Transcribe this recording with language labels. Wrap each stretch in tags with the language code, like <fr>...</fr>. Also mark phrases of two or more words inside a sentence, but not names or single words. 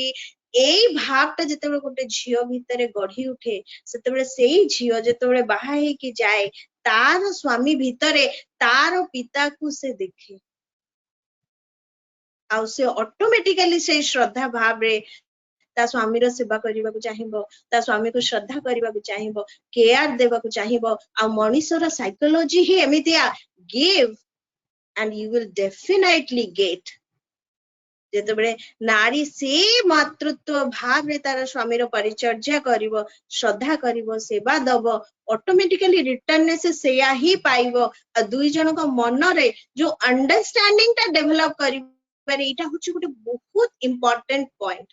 <or>ଏଇ ଭାବଟା ଯେତେବେଳେ ଗୋଟେ ଝିଅ ଭିତରେ ଗଢି ଉଠେ ସେତେବେଳେ ସେଇ ଝିଅ ଯେତେବେଳେ ବାହା ହେଇକି ଯାଏ ତାର ସ୍ୱାମୀ ଭିତରେ ତାର ପିତାକୁ ସେ ଦେଖେ। ଆଉ ସେ ଅଟୋମେଟିକାଲି ସେଇ ଶ୍ରଦ୍ଧା ଭାବରେ ତା ସ୍ୱାମୀର ସେବା କରିବାକୁ ଚାହିଁବ, ତା ସ୍ୱାମୀକୁ ଶ୍ରଦ୍ଧା କରିବାକୁ ଚାହିଁବ, କେୟାର ଦେବାକୁ ଚାହିଁବ। ଆଉ ମଣିଷର ସାଇକୋଲୋଜି ହିଁ ଏମିତିଆ,</or> <en>give and you will definitely get।</en> <or>ଯେତେବେଳେ ନାରୀ ସେ ମାତୃତ୍ୱ ଭାବରେ ତାର ସ୍ୱାମୀର ପରିଚର୍ଯା କରିବ, ଶ୍ରଦ୍ଧା କରିବ, ସେବା ଦବ, ଅଟୋମେଟିକାଲି ରିଟର୍ନରେ ସେ ସେଇଆ ହିଁ ପାଇବ। ଆଉ ଦୁଇ ଜଣଙ୍କ ମନରେ ଯୋଉ ଅଣ୍ଡରଷ୍ଟାଣ୍ଡିଂ ଟା ଡେଭଲପ କରିବାରେ ଏଇଟା ହଉଛି ଗୋଟେ ବହୁତ</or> <en>important point.</en>